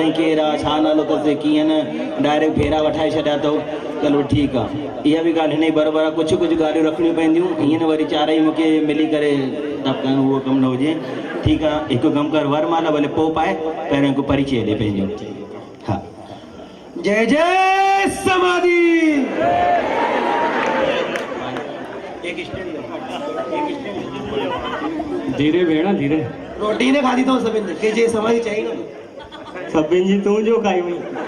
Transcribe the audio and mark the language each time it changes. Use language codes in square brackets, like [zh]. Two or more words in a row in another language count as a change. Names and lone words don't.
[sd] साईं केरु आहे छा नालो अथसि कीअं न डायरेक्ट फेरा वठाए छॾिया अथव चलो ठीकु आहे इहा बि ॻाल्हि हिन जी बराबरि आहे कुझु ॻाल्हियूं रखणियूं पवंदियूं हीअं न वरी चारई मूंखे मिली करे कयूं उहो कमु न हुजे ठीकु आहे हिकु कमु कर वरमाला भले पोइ पाए पहिरियों हिकु परिचय ॾे पंहिंजो हा जय जय समाधि धीरे भेण धीरे रोटी ने खाधी अथव सभिनि के जे समाधि चई न सभिनि जी तूं जो खाई हुई